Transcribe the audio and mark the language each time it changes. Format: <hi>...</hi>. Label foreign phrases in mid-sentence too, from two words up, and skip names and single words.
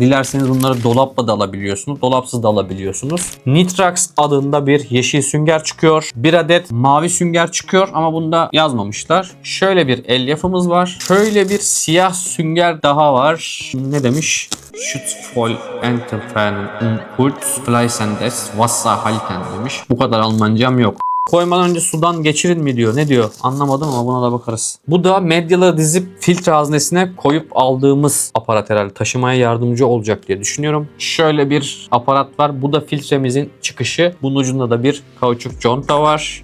<tr>Dilerseniz bunları dolapla da alabiliyorsunuz. Dolapsız da alabiliyorsunuz. Nitrax adında bir yeşil sünger çıkıyor. Bir adet mavi sünger çıkıyor ama bunda yazmamışlar. Şöyle bir elyafımız var. Şöyle bir siyah sünger daha var. Ne demiş?</tr> <de>Schutzvoll entfernen und kurz fließendes Wasser halten demiş.</de> <tr>Bu kadar Almancam yok. Koymadan önce sudan geçirin mi diyor. Ne diyor? Anlamadım ama buna da bakarız. Bu da medyaları dizip filtre haznesine koyup aldığımız aparat herhalde. Taşımaya yardımcı olacak diye düşünüyorum. Şöyle bir aparat var. Bu da filtremizin çıkışı. Bunun ucunda da bir kauçuk conta var.</tr>